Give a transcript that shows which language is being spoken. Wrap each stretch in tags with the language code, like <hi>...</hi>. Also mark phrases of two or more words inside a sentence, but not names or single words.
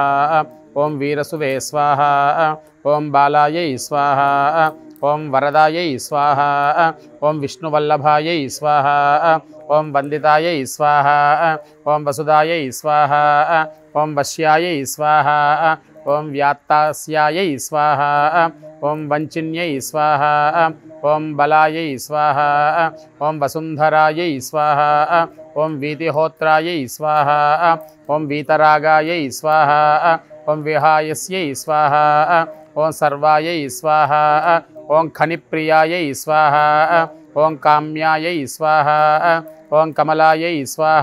<sa>ओं वीरसुवे स्वाहा. ओं बालायै स्वाहा. ओं वरदायै स्वाहा. ओं विष्णुवल्लभायै स्वाहा. ओं वन्दितायै स्वाहा. ओं वसुदायै स्वाहा. ओं वश्यायै स्वाहा. ओं व्यात्तास्यायै स्वाहा. ఓం వంచిన్యై స్వాహ ఓం బలాయై స్వాహ ఓం వసుంధరాయై స్వాహ ఓం వీతిహోత్రాయై స్వాహ ఓం వీతరాగాయై స్వాహ ఓం విహాయస్యై స్వాహ ఓం సర్వాయై స్వాహ ఓం ఖనిప్రియాయై స్వాహ ఓం కామ్యాయై స్వాహ ఓం కమలాయై స్వాహ</sa>